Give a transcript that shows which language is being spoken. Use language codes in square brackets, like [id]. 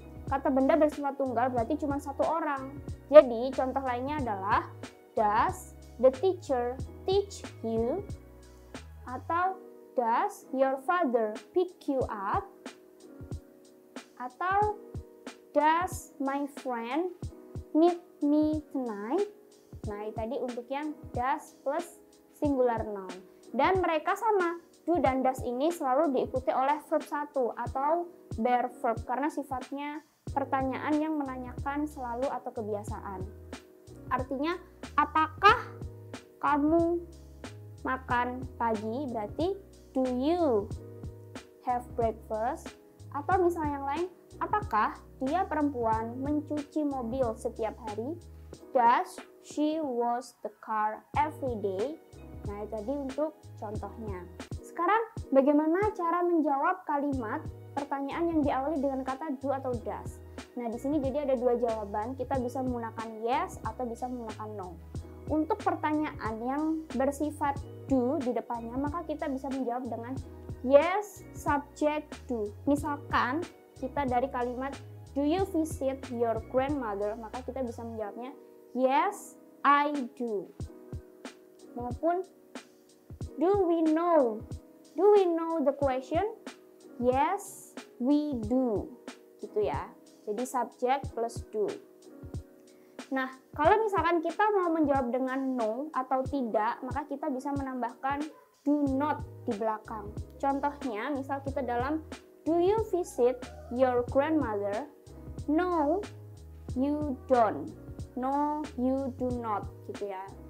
[id] Kata benda bersifat tunggal berarti cuma satu orang. Jadi, contoh lainnya adalah [en] does the teacher teach you? Atau does your father pick you up? Atau does my friend meet me tonight? [id] Nah, tadi untuk yang does plus singular noun. Dan mereka sama, do dan does ini selalu diikuti oleh verb 1 atau bare verb karena sifatnya pertanyaan yang menanyakan selalu atau kebiasaan. Artinya, apakah kamu makan pagi? [en] Berarti, do you have breakfast? [id] Atau misalnya yang lain, apakah dia perempuan mencuci mobil setiap hari? [en] Does she wash the car every day? [id] Nah, itu tadi untuk contohnya. Sekarang, bagaimana cara menjawab kalimat pertanyaan yang diawali dengan kata do atau does? Nah, di sini jadi ada 2 jawaban. Kita bisa menggunakan yes atau bisa menggunakan no. Untuk pertanyaan yang bersifat do di depannya, maka kita bisa menjawab dengan yes subject do. Misalkan kita dari kalimat [en] do you visit your grandmother, [id] maka kita bisa menjawabnya [en] yes, I do. [id] Maupun [en] do we know the question? Yes, we do, [id] gitu ya. Jadi subject plus do. Nah, kalau misalkan kita mau menjawab dengan no atau tidak, maka kita bisa menambahkan do not di belakang. Contohnya, misal kita dalam [en] do you visit your grandmother? No, you don't. No, you do not, [id] gitu ya.